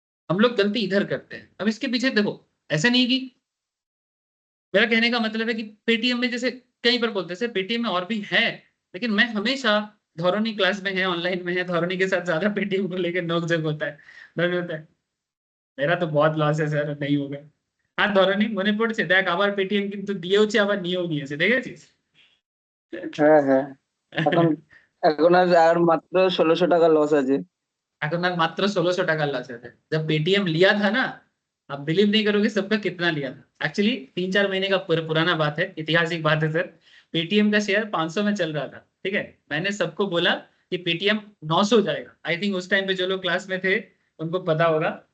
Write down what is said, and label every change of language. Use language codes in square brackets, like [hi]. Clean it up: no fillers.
[hi] हम लोग गलती इधर करते हैं। अब इसके पीछे देखो, ऐसा नहीं कि, मेरा कहने का मतलब है कि पेटीएम में जैसे कहीं पर बोलते हैं पेटीएम में और भी है, लेकिन मैं हमेशा धौरनी क्लास में है, ऑनलाइन में है, धौरनी के साथ ज्यादा पेटीएम को लेकर नोक-झोंक होता है, दर्द होता है। मेरा तो बहुत लॉस है सर, नहीं होगा। [bn] हाँ ধরনি মনে পড়ছে, দেখ আবার পেটিএম কিন্তু দিয়েওছে আবার নিয়েও নিয়েছে, দেখেছিস? হ্যাঁ হ্যাঁ, এখন এখন আর মাত্র 1600 টাকা লস আছে। এখন আর মাত্র 1600 টাকা [hi] लॉस है। जब पेटीएम लिया था ना, आप बिलीव नहीं करोगे सबका कितना लिया था। एक्चुअली 3-4 महीने का पुराना बात है, ऐतिहासिक बात है सर। पेटीएम का शेयर 500 में चल रहा था, ठीक है। मैंने सबको बोला कि पेटीएम 900 जाएगा। आई थिंक उस टाइम पे जो लोग क्लास में थे उनको पता होगा।